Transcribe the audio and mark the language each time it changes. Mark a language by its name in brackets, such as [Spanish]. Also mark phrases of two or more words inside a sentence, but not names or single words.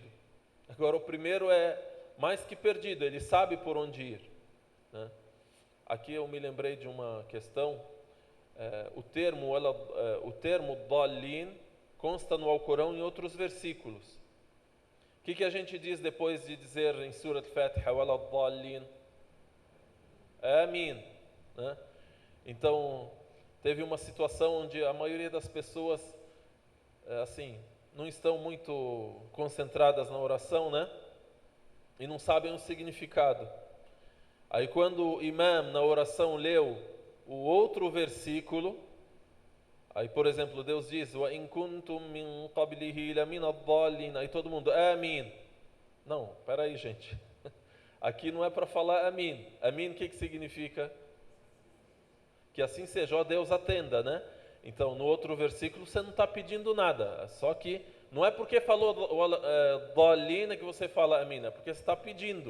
[Portuguese] Agora, o primeiro é mais que perdido, ele sabe por onde ir, né? Aqui eu me lembrei de uma questão, o termo dalin consta no Alcorão em outros versículos. O que a gente diz depois de dizer em Surat Al-Fatiha, [Arabic] ولا الضالين? [Portuguese] Amin, né? Então, teve uma situação onde a maioria das pessoas, assim, não estão muito concentradas na oração, né? E não sabem o significado. Aí quando o imam na oração leu o outro versículo, aí por exemplo Deus diz, [Arabic] وإن كنتم من قبله لمن الضالين, [Portuguese] aí todo mundo, amin. Não, peraí gente, aqui não é para falar amin. Amin o que significa? Que assim seja, ó Deus atenda, né? Então no outro versículo você não está pedindo nada, só que não é porque falou dallin que você fala amin, é porque você está pedindo.